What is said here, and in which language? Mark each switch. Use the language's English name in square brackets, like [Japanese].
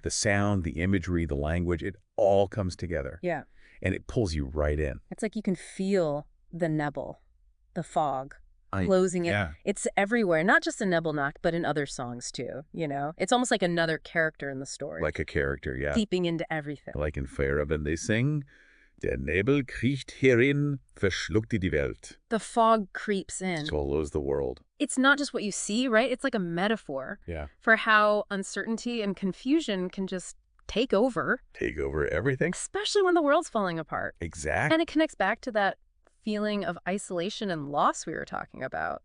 [English] The sound, the imagery, the language, it all comes together. Yeah. And it pulls you right in. It's like you can feel the Nebel, the fog, closing it. Yeah. It's everywhere, not just in Nebelnacht, but in other songs too, you know? It's almost like another character in the story. Like a character, yeah. Seeping into everything. Like in Feierabend, they sing, [German] Der Nebel kriecht herein, verschluckte die Welt. [English] The fog creeps in. Swallows the world. It's not just what you see, right? It's like a metaphor for how uncertainty and confusion can just take over. Take over everything. Especially when the world's falling apart. Exactly. And it connects back to that feeling of isolation and loss we were talking about.